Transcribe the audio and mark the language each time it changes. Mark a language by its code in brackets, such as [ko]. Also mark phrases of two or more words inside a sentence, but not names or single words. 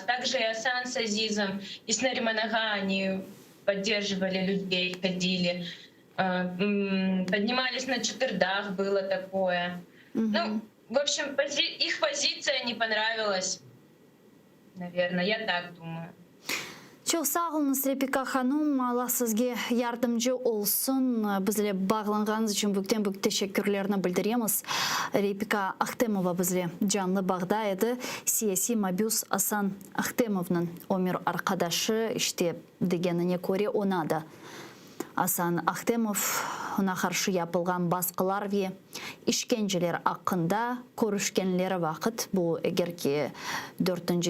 [ru] Также и Асан с Азизом, и с Нариман Ага они поддерживали людей, ходили. Поднимались на четвердах, было такое. Ну, в общем, их позиция не понравилась. Наверное, я так думаю. [crh] Çok sağ olunuz Repika Hanım. Allah sizge yardımcı olsun. Bizle bağlanğanız için büyükten teşekkürlerini bildiremiz. Repika Akhtemova bizle canlı bağda edi. Siyasi mabus Hasan Akhtemov'un ömür arkadaşı işte degenine göre ona da Hasan Akhtemov ona karşı yapılgan baskılar ve işkenceler hakkında görüşkenleri vakit bu eğer ki 4.